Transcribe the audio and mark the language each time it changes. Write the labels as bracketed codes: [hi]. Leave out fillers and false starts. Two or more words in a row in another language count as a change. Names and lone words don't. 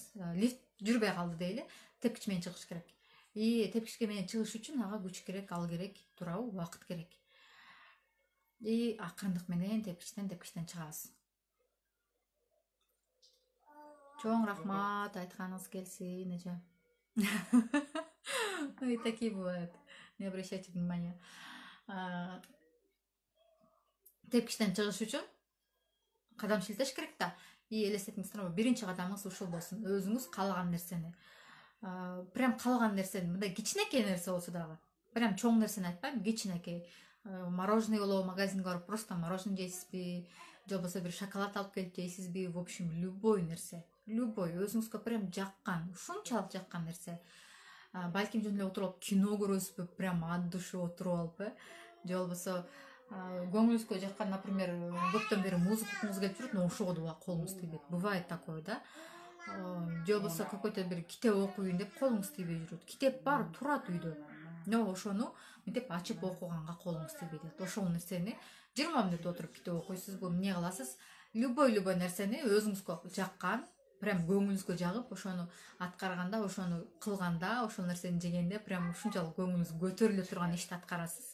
[ky] Лифт жүрбөй калды дейли, тепкич менен чыгыш керек. И тепкичке менен чыгыш үчүн ага күч керек, ал керек, туурабы, убакыт керек. И акырындык менен тепкичтен чыгасыз. Чоң рахмат, айтканыңыз келсин, эже. [ru] Ну и такие бывают. Не обращайте внимания. [ky] Тепкичтен чыгыш үчүн кадам шилтеш керек да. И элестетиңиздер, биринчи кадамыңыз ушул болсун. Өзүңүз каалаган нерсени. Прям каалаган нерсени, мындай кичинекей нерсе болсо дагы. Прям чоң нерсени айтпайм, кичинекей. Мороженое болобу, магазинге барып просто мороженое жейсизби, же болбосо бир шоколад алып келип жейсизби, [ru] в общем, любой нерсе. [ky] Любой, өзүңүзгө прям жаккан, ушунчалык жаккан нерсе. Балким жөн эле отуруп алып кино көрөсүзбү, [ru] прям от души [ky] отуруп алып, же болбосо көңүлүңүзгө жаккан, например, көптөн бери музыка окугуңуз келип жүрөт, но ошого да колуңуз тийбейт. [ru] Бывает такое, да? [ky] Же болбосо какой-то бир китеп окуйын деп колуңуз тийбей жүрөт. Китеп бар, турат үйдө. Но ошону мынтип ачып окуганга колуңуз тийбейт. Ошол нерсени 20 мүнөт отуруп китеп окуйсузбу, эмне кыласыз? Любой нерсени өзүңүзгө жаккан, прям көңүлүңүзгө жагып, ошону аткарганда, ошону кылганда, ошол нерсени жегенде прям ушунчалык көңүлүңүз көтөрүлө турган ишти аткарасыз.